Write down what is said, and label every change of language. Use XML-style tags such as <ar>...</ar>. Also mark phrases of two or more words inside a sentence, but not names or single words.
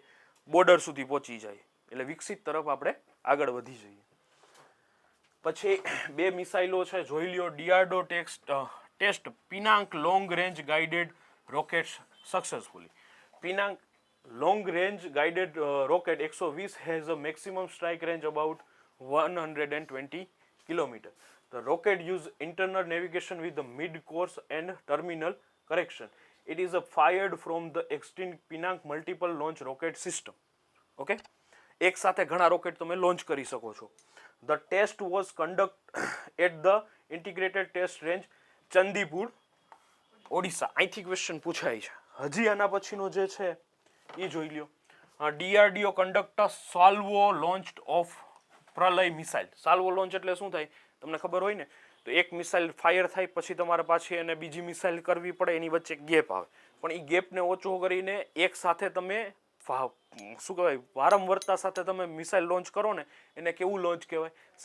<gu>બોર્ડર સુધી પહોંચી જાય, એટલે વિકસિત તરફ આપણે આગળ વધી જઈએ. પછી 2 મિસાઇલો છે, જોઈ લ્યો.</gu> <en>DRDO test Pinaka long range guided rockets successfully. Pinaka long range guided rocket 120 has a maximum strike range about 120 kilometer. The rocket use internal navigation with the mid-course and terminal correction. It is fired from the extinct Pinang multiple launch rocket system.</en> <gu>Okay, એક સાથે ઘણા રોકેટ તમે લોન્ચ કરી શકો છો.</gu> <en>The test was conducted at the integrated test range ચંદીપુર, ઓડિશા.</en> <gu>અહીંથી ક્વેશ્ચન પૂછાય છે. હજી આના પછીનો જે છે એ જોઈ લ્યો.</gu> <en>DRDO conduct salvo launched of પ્રલય મિસાઇલ. salvo launch</en> <gu>એટલે શું થાય તમને ખબર હોય ને? તો એક મિસાઇલ ફાયર થાય પછી તમારે પાછી એને બીજી મિસાઇલ કરવી પડે, એની વચ્ચે ગેપ આવે. પણ એ ગેપને ઓછો કરીને એક સાથે તમે શું કહેવાય, વારંવારતા સાથે તમે મિસાઇલ લોન્ચ કરો ને, એને કેવું લોન્ચ કહેવાય?</gu>